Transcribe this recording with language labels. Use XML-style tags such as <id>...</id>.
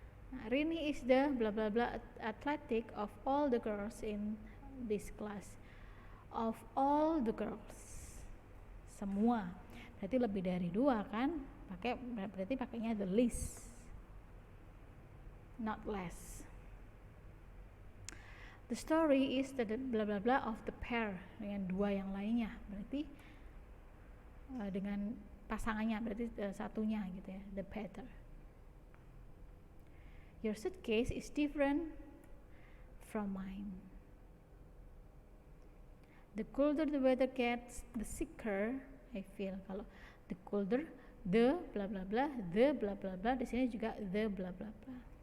<en>Nah, Rini is the blah blah blah athletic of all the girls in this class. Of all the girls, semua.</en> <id>Berarti lebih dari dua kan? Berarti pakainya</id> <en>the least, not less. The story is the bla bla bla of the pair,</en> <id>dengan dua yang lainnya, berarti dengan pasangannya, berarti satunya gitu ya,</id> <en>the better. Your suitcase is different from mine. The colder the weather gets, the sicker I feel. Kalau the colder, the bla bla bla, the bla bla bla,</en> <id>di sini juga</id> <en>the bla bla bla.</en>